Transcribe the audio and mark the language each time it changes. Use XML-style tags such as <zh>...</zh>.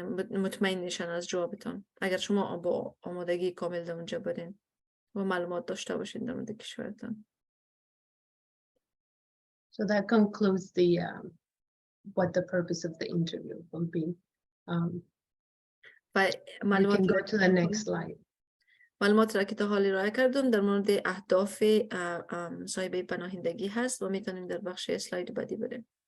<fa>مطمئن نشن از جوابتان، اگر شما با آمادگی کامل در اونجا برین و معلومات داشته باشین در مورد کشورتان.</fa> <en>So that concludes the what the purpose of the interview will be. You can go to the next slide.</en> <fa>معلومات را که تا حال ارائه کردم در مورد اهداف مصاحبه پناهندگی هست و میتونیم در بخش اسلاید بعدی بریم.</fa>